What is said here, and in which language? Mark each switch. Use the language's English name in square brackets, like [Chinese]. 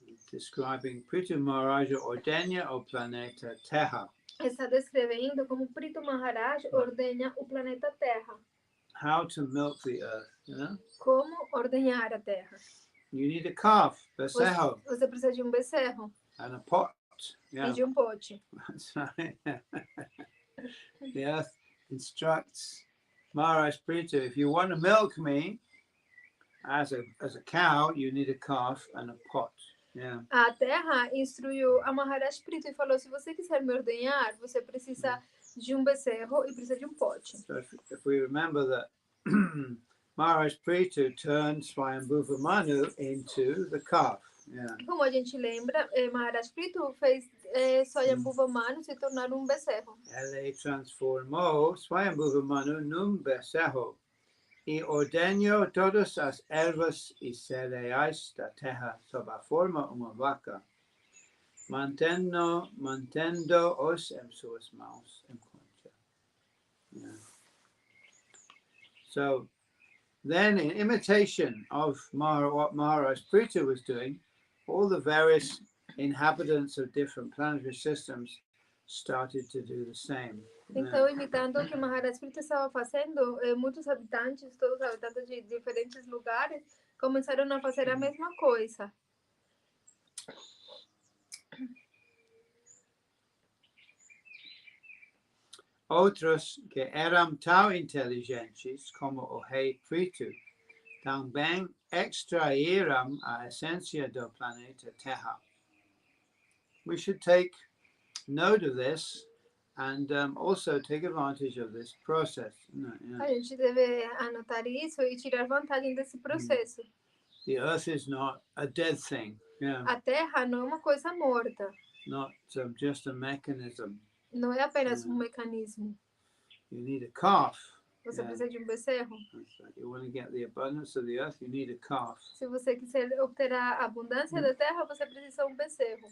[English] Describing [Portuguese] Pritu Maharaj ordena o planeta Terra. Está descrevendo como Pritu Maharaj ordena o planeta Terra. [English] How to milk the earth, [Portuguese] Como ordenhar a terra. [English] You need a calf, becerro. [Portuguese] Você precisa de um becerro. [English] And a pot. [Portuguese] E de um pote. [English] That's right. The earth instructs Maharaj Pritu, if you want to milk me as a cow, you need a calf and a pot. [Portuguese] A terra instruiu a Maharaj Pritu e falou, se você quiser me ordenhar, você precisa de um becerro e precisa de um pote. [English] So if we remember that Maharaj Pritu turned Swayambhuva Manu into the calf. [Portuguese] Como a gente lembra, Maharaj Pritu fez Swayambhuva Manu se tornar um becerro. Ele transformou Swayambhuva Manu num becerro e ordenou todas as ervas e cereais da terra sob a forma uma vaca, mantendo-os em suas mãos em concha. [English] So then, in imitation of what Maharaj Pritu was doing, all the various inhabitants of different planetary systems started to do the same. [Portuguese] Então, imitando o que Maharaj Pritu estava fazendo, muitos habitantes, todos os habitantes de diferentes lugares, começaram a fazer a mesma coisa. Outros que eram tão inteligentes como o rei Pritu também extraíram a essência do planeta Terra. [English] We should take note of this and also take advantage of this process. [Portuguese] A gente deve anotar isso e tirar vantagem desse processo. [English] The earth is not a dead thing. [Portuguese] A Terra não é uma coisa morta. [English] Not just a mechanism. [Portuguese] Não é apenas um mecanismo. [English] You need a calf. [Portuguese] Você precisa de um becerro. [English] You want to get the abundance of the earth, you need a calf. [Portuguese] Se você quiser obter a abundância da terra, você precisa de um becerro.